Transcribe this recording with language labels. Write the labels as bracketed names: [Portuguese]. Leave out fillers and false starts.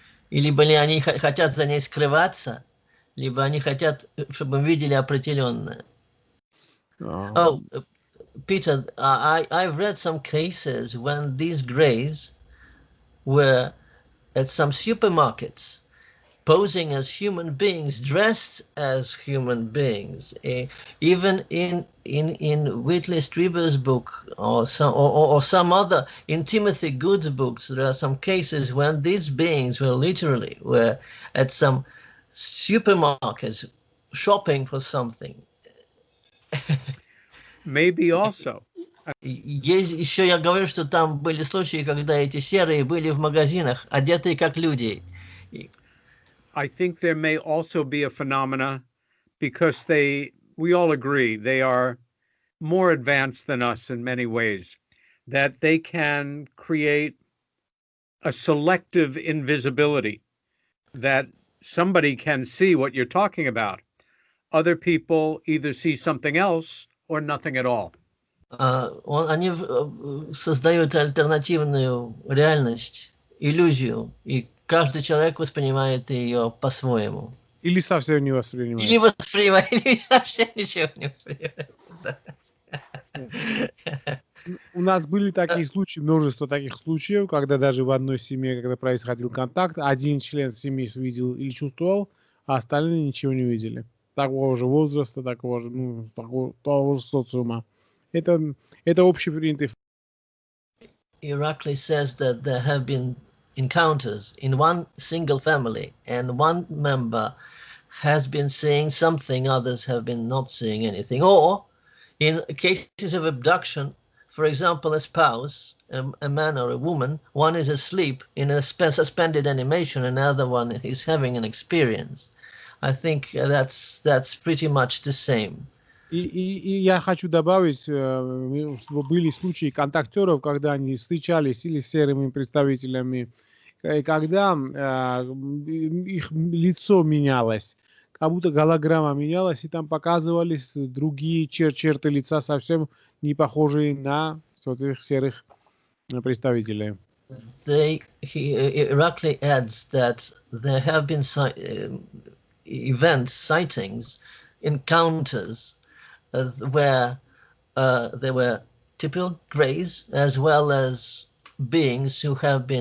[Russian] И либо они хотят за ней скрываться, либо они хотят, чтобы мы видели определенное. [English] Oh, Peter, I've read some cases when these Greys were at some supermarkets posing as human beings, dressed as human beings. Even in Whitley Strieber's book or some other, in Timothy Good's books, there are some cases when these beings were at some supermarkets shopping for something. Maybe also. [Russian] Еще я говорю, что там были случаи, когда эти серые были в магазинах, одетые как люди. [English] I think there may also be a phenomena because we all agree they are more advanced than us in many ways, that they can create a selective invisibility, that somebody can see what you're talking about. Other people either see something else or nothing at all. [Russian] Они создают альтернативную реальность, иллюзию, и каждый человек воспринимает ее по-своему. Или совсем не воспринимает. Или воспринимает, или вообще ничего не воспринимает. Да. У нас были такие случаи, множество таких случаев, когда даже в одной семье, когда происходил контакт, один член семьи видел или чувствовал, а остальные ничего не видели. Такого же возраста, такого же, того же социума. Это общепринятый. [English] Irakli says that there have been encounters in one single family, and one member has been seeing something, others have been not seeing anything. Or in cases of abduction, for example, a spouse, a man or a woman, one is asleep in a suspended animation, another one is having an experience. I think that's pretty much the same. [Russian] И я хочу добавить, что были случаи контактеров, когда они встречались или с серыми представителями, и когда их лицо менялось, как будто голограмма менялась, и там показывались другие черты лица, совсем не похожие на этих серых представителей. [English] Irakli adds that there have been events, sightings, encounters where there were typical greys as well as beings who has